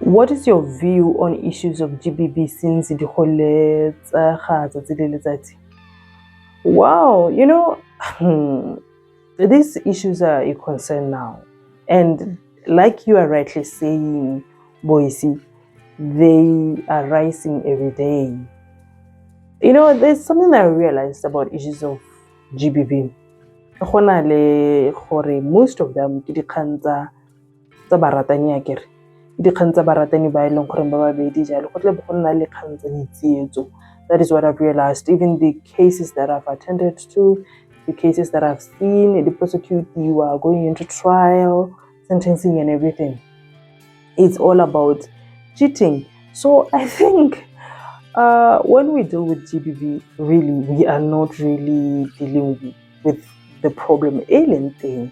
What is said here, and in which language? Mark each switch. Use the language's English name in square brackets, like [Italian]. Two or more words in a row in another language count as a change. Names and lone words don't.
[English] What is your view on issues of GBV since the whole wow, these issues are a concern now. And like you are rightly saying, Boise, they are rising every day. There's something that I realized about issues of GBV. [Tswana] Most of them ke dikgang tsa baratani akere dikgang tsa baratani ba e leng gore ba babedi jalo go tle go nna le kgang tsa ditsietso. [English] That is what I've realized. Even the cases that I've attended to, the cases that I've seen, the prosecute, you are going into trial, sentencing and everything, it's all about cheating. So I think when we deal with GBV, really, we are not really dealing with the problem alien thing.